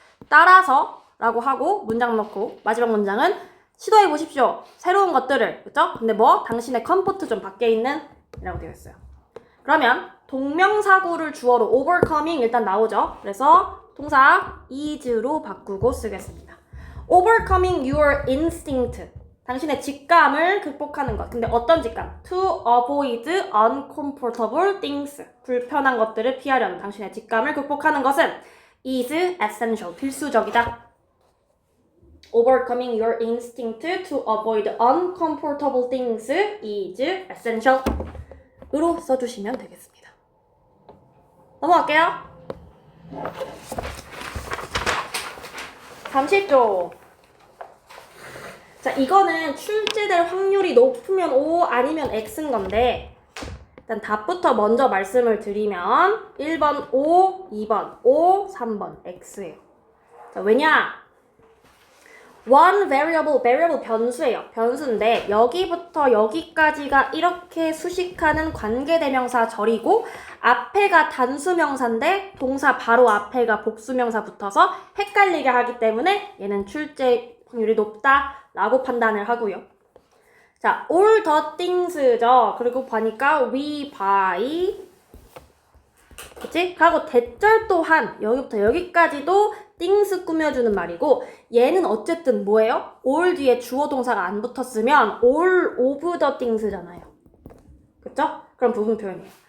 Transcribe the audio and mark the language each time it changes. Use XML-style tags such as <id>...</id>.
<ko>따라서 라고 하고 문장 넣고 마지막 문장은 시도해 보십시오. 새로운 것들을. 그쵸? 근데 뭐? 당신의 컴포트 좀 밖에 있는 이라고 되어 있어요. 그러면 동명사구를 주어로 overcoming 일단 나오죠. 그래서 동사 is로 바꾸고 쓰겠습니다.</ko> <en>overcoming your instinct.</en> <ko>당신의 직감을 극복하는 것. 근데 어떤 직감?</ko> <en>To avoid uncomfortable things.</en> <ko>불편한 것들을 피하려는 당신의 직감을 극복하는 것은</ko> <en>is essential.</en> <ko>필수적이다.</ko> <en>Overcoming your instinct to avoid uncomfortable things is essential.</en> <ko>으로 써주시면 되겠습니다. 넘어갈게요. 30조. 자, 이거는 출제될 확률이 높으면 O 아니면 X인 건데 일단 답부터 먼저 말씀을 드리면 1번 O, 2번 O, 3번 X예요. 자, 왜냐?</ko> <en>one variable</en> <ko>변수예요. 변수인데 여기부터 여기까지가 이렇게 수식하는 관계대명사 절이고 앞에가 단수명사인데 동사 바로 앞에가 복수명사 붙어서 헷갈리게 하기 때문에 얘는 출제 확률이 높다라고 판단을 하고요. 자,</ko> <en>all the things</en> <ko>죠. 그리고 보니까</ko> <en>we buy</en> <ko>그치? 하고 대절 또한 여기부터 여기까지도 things 꾸며주는 말이고 얘는 어쨌든 뭐예요? all 뒤에 주어 동사가 안 붙었으면</ko> <en>all of the things</en> <ko>잖아요. 그쵸? 그럼 부분 표현이에요.</ko>